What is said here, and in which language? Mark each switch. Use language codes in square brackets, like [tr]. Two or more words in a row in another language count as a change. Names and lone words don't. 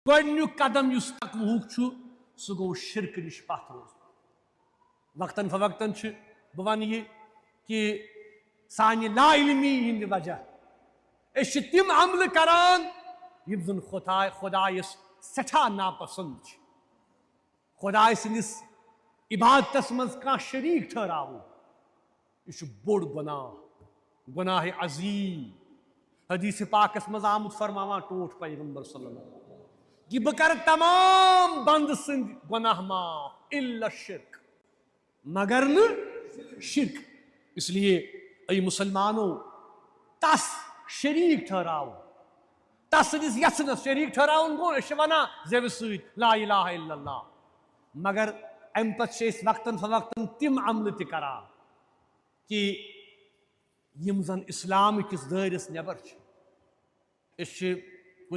[ks] گۄڈنیُک قدم یُس تقوہُک چھُ سُہ گوٚو شرکہٕ نِش پتھ روزُن وقتاً فوقتاً چھِ بہٕ وَنہٕ یہِ کہِ سانہِ لا علمی ہِنٛدِ وجہ أسۍ چھِ تِم عملہٕ کران یِم زن خۄدایس سٮ۪ٹھاہ ناپسنٛد چھِ خۄداے سٕنٛدِس عبادتس منٛز کانٛہہ شریٖک ٹھہراوُن یہِ چھُ بوٚڑ گۄناہ عظیٖم حدیٖثِ پاکس منٛز آمُت فرماوان ٹوٹھ پیغمبر [ar] صلی اللہ علیہ وسلم [ks] کہ بہٕ کرٕ تمام بندٕ سٕنٛدۍ گۄناہ معاف الا شرک مگر نہٕ شرک [ur] اس لیے [ks] اے مسلمانو تس شریٖک ٹھہراوُن تس سٕنٛدِس یژھنس شریٖک ٹھہراوُن گوٚو أسۍ چھِ ونان زٮ۪وِ سۭتۍ [ar] لا الہ الا اللہ [ks] مگر امہِ پتہٕ چھِ أسۍ وقتاً فوقتاً تِم عملہٕ تہِ کران کہ یِم زن اسلام کِس دٲیرس نٮ۪بر چھِ أسۍ چھِ کُنہِ